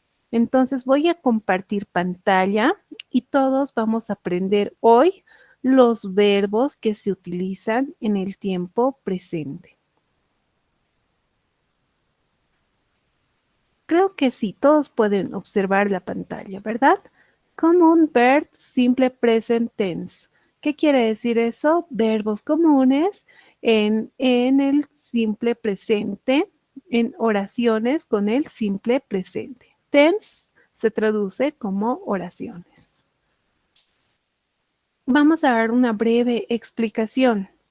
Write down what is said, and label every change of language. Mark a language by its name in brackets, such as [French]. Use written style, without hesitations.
[Spanish] Entonces voy a compartir pantalla y todos vamos a aprender hoy los verbos que se utilizan en el tiempo presente. Creo que sí, todos pueden observar la pantalla, ¿verdad? [English] Common verb simple present tense. [Spanish] ¿Qué quiere decir eso? Verbos comunes en el simple presente, en oraciones con el simple presente. Tense se traduce como oraciones. Vamos a dar una breve explicación.